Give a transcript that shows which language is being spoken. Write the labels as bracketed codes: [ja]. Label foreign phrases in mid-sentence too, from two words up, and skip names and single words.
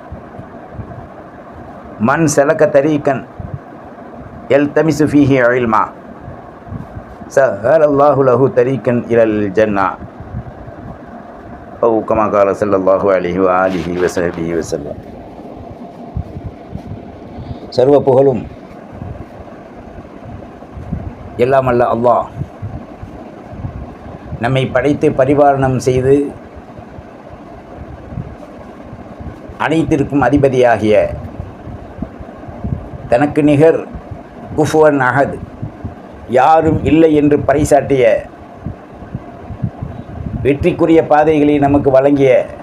[ar] من سلك طريقا يلتمس فيه علما سهل الله له طريقا إلى الجنة أو كما قال صلى الله عليه وآله وصحبه وسلم. [ta] சர்வ புகழும் எல்லாம் அல்ல அல்லாஹ் நம்மை படைத்து பரிபாலனம் செய்து அனைத்திற்கும் அதிபதியாகிய தனக்கு நிகர் [ar] كفوا أحد [ta] யாரும் இல்லை என்று பறைசாட்டிய வெற்றிக்குரிய பாதைகளை நமக்கு வழங்கிய